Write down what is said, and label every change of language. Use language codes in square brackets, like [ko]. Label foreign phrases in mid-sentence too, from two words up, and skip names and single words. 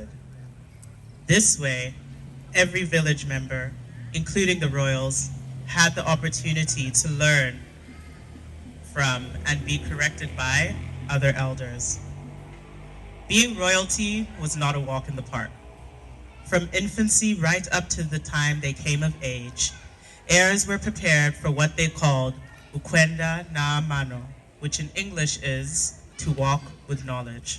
[en] This way, every village member, including the royals, had the opportunity to learn from and be corrected by other elders. Being royalty was not a walk in the park. From infancy right up to the time they came of age, heirs were prepared for what they called [bem] ukwenda na mano, [en] which in English is to walk with knowledge.